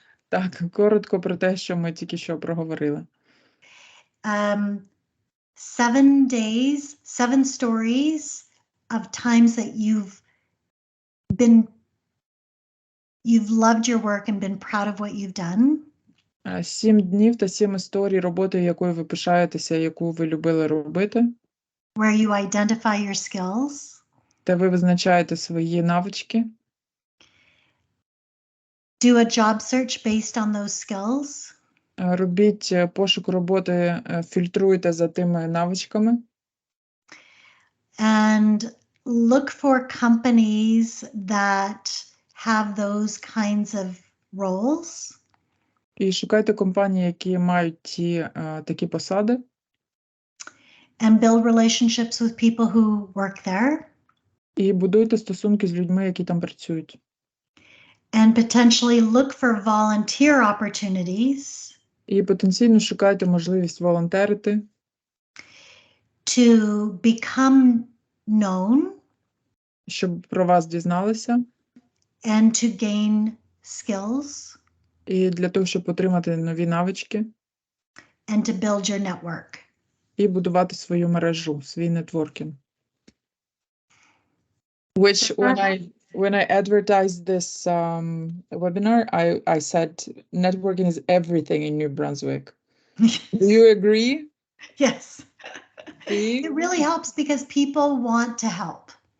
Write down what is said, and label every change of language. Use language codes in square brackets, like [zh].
[uk] Так, коротко про те, що ми тільки що проговорили. [en] 7 days, 7 stories of times that you've loved your work and been proud of what you've done. [uk] 7 днів та 7 історій роботи, якою ви пишаєтеся, яку ви любили робити. [en] Where you identify your skills. [uk] Де ви визначаєте свої навички. [en] Do a job search based on those skills. [uk] Робіть пошук роботи, фільтруйте за тими навичками. [en] And look for companies that have those kinds of roles. [uk] І шукайте компанії, які мають такі посади. [en] And build relationships with people who work there. [uk] І будуйте стосунки з людьми, які там працюють. [en] And potentially look for volunteer opportunities. [uk] І потенційно шукайте можливість волонтерити. [en] To become known. [uk] Щоб про вас дізналися. [en] And to gain skills. [uk] І для того, щоб отримати нові навички. [en] And to build your network. [uk] І будувати свою мережу, свій нетворкінг. [en] Which when I advertised this webinar, I said networking is everything in New Brunswick. Do you agree? Yes. It really helps because people want to help.